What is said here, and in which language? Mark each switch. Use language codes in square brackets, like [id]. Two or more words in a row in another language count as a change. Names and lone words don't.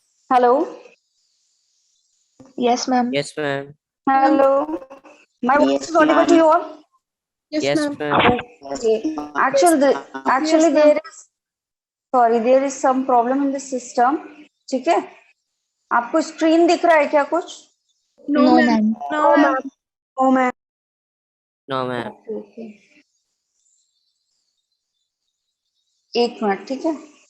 [en] Hello. Yes, ma'am. Yes, ma'am. Hello. My voice Yes, is audible to ma'am. you all? Yes, Yes, ma'am. ma'am. Okay. Actually Yes, there ma'am. is, sorry, there is some problem in the system. [hi] ठीक है? आपको स्क्रीन दिख रहा है क्या कुछ? [en] No, No, ma'am. ma'am. No, ma'am. Oh ma'am. No, ma'am. [hi] ओके. एक मिनट, ठीक है?